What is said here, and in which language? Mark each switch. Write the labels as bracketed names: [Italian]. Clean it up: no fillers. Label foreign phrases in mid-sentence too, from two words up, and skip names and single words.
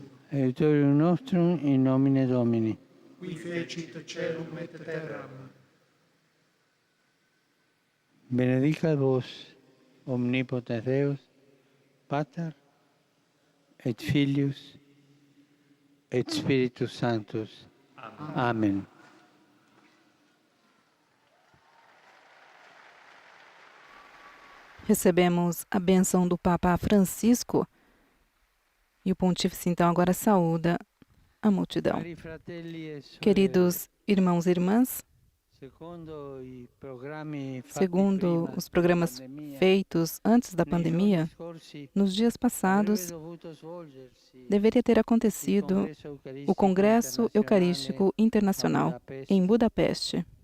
[Latin] Aiutorium nostrum in nomine Domini. Qui fecit caelum et terram. Benedicat vos, omnipotens Deus, Pater, et Filius, et Spiritus Sanctus. Amen. [Portuguese] Recebemos a bênção do Papa Francisco e o Pontífice então agora saúda a multidão. [Italian] Cari fratelli e sorelle, [Portuguese] Queridos irmãos e irmãs, segundo os programas feitos antes da pandemia, nos dias passados deveria ter acontecido o Congresso Eucarístico Internacional em Budapeste.